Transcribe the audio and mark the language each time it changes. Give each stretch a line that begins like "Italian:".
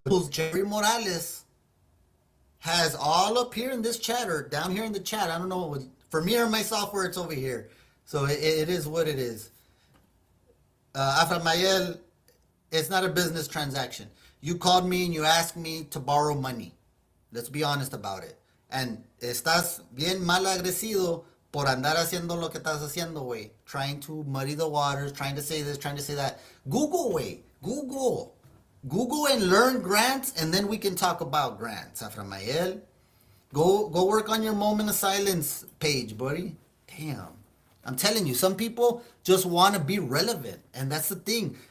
English: Jerry Morales has all up here in this chat or down here in the chat. I don't know. For me or my software, it's over here. So it is what it is. Aframayel, it's not a business transaction. You called me and you asked me to borrow money. Let's be honest about it. And
Spanish: estás bien mal agradecido por andar haciendo lo que estás haciendo, güey.
English: Trying to muddy the waters, trying to say this, trying to say that. Google, güey. Google. Google and learn grants, and then we can talk about grants. Aframayel, go work on your moment of silence page, buddy. Damn. I'm telling you, some people just want to be relevant, and that's the thing.